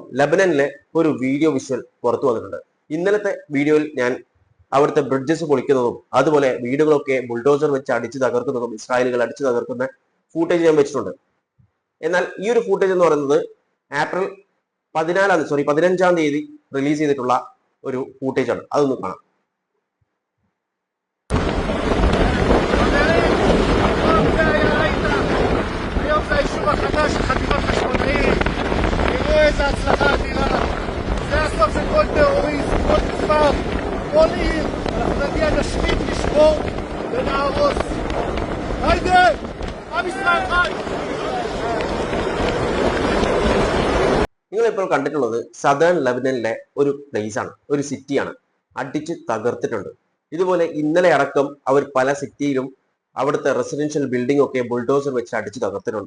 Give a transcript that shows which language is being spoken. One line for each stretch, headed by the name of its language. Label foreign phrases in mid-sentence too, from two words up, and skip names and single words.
Malayalam: ലെബനനിലെ ഒരു വീഡിയോ വിഷ്വൽ പുറത്തു വന്നിട്ടുണ്ട്. ഇന്നലത്തെ വീഡിയോയിൽ ഞാൻ അവിടുത്തെ ബ്രിഡ്ജസ് പൊളിക്കുന്നതും അതുപോലെ വീടുകളൊക്കെ ബുൾഡോസർ വെച്ച് അടിച്ചു തകർക്കുന്നതും ഇസ്രായേലുകൾ അടിച്ചു തകർക്കുന്ന ഫൂട്ടേജ് ഞാൻ വെച്ചിട്ടുണ്ട്. എന്നാൽ ഈ ഒരു ഫൂട്ടേജ് എന്ന് പറയുന്നത് ഏപ്രിൽ 15 തീയതി റിലീസ് ചെയ്തിട്ടുള്ള ഒരു ഫൂട്ടേജ് ആണ്. അതൊന്ന് കാണാം.
Hebrew: איזה הצלחה אדירה. זה הסוף של כל טרוריסט, כל כפר, כל עיר. אנחנו נגיע נשמיד, נשבור ונהרוס. היידה! עם ישראל חי!
Malayalam: നിങ്ങളിപ്പോൾ കണ്ടിട്ടുള്ളത് സദേൺ ലെബനനിലെ ഒരു പ്ലേസ് ആണ്, ഒരു സിറ്റിയാണ്. അടിച്ച് തകർത്തിട്ടുണ്ട്. ഇതുപോലെ ഇന്നലെ അടക്കം അവർ പല സിറ്റിയിലും അവിടുത്തെ
English: residential building
Malayalam: ഒക്കെ ബുൾഡോസർ വെച്ച് അടിച്ച് തകർത്തിട്ടുണ്ട്.